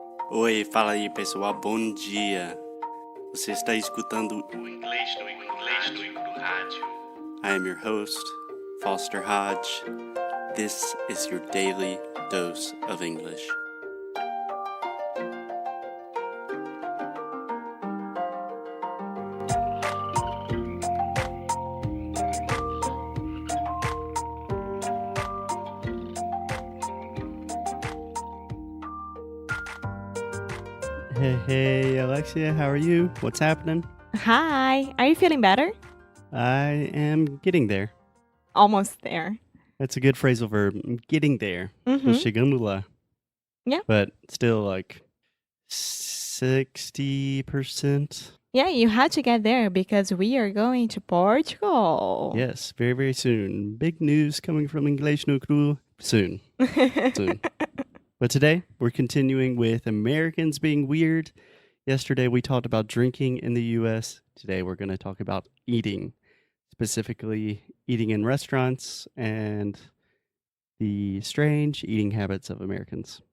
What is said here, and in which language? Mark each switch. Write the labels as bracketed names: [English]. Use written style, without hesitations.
[Portuguese] Oi, fala aí pessoal, bom dia. Você está escutando o Inglês no rádio. [English] I am your host, Foster Hodge. This is your daily dose of English. Hey, Alexia, how are you? What's happening? Hi, are you feeling better? I am getting there. Almost there. That's a good phrasal verb. I'm getting there. [Portuguese] Tô [English] Mm-hmm. [Portuguese] chegando lá. [English] Yeah. But still like 60%. Yeah, you had to get there because we are going to Portugal. Yes, very, very soon. Big news coming from Inglês no Cru soon. Soon. But today, we're continuing with Americans being weird. Yesterday, we talked about drinking in the U.S. Today, we're going to talk about eating, specifically eating in restaurants and the strange eating habits of Americans.